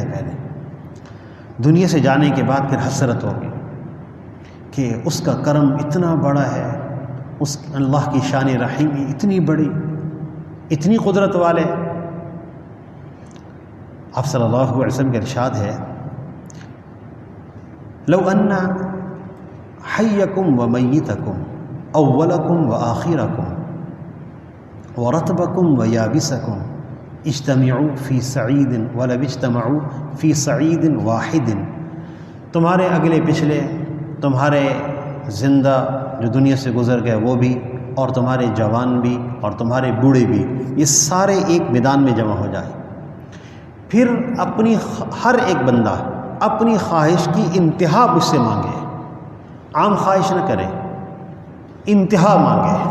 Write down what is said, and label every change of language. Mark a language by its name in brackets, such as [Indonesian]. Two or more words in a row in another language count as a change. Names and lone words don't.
[Urdu] دنیا سے جانے کے بعد پھر حسرت ہوگی کہ اس کا کرم اتنا بڑا ہے، اس اللہ کی شان رحیمی اتنی بڑی، اتنی قدرت والے. آپ [Arabic] صلی اللہ علیہ وسلم [Urdu] کا ارشاد ہے [Arabic] لو ان حیکم و میتکم اولکم و آخرکم ورطبکم و یابسکم اجتمعوا فی سعید ولو اجتمعوا فی سعید واحد، [Urdu] تمہارے اگلے پچھلے، تمہارے زندہ جو دنیا سے گزر گئے وہ بھی، اور تمہارے جوان بھی اور تمہارے بوڑھے بھی، یہ سارے ایک میدان میں جمع ہو جائیں، پھر اپنی ہر ایک بندہ اپنی خواہش کی انتہا مجھ سے مانگے، عام خواہش نہ کرے، انتہا مانگے۔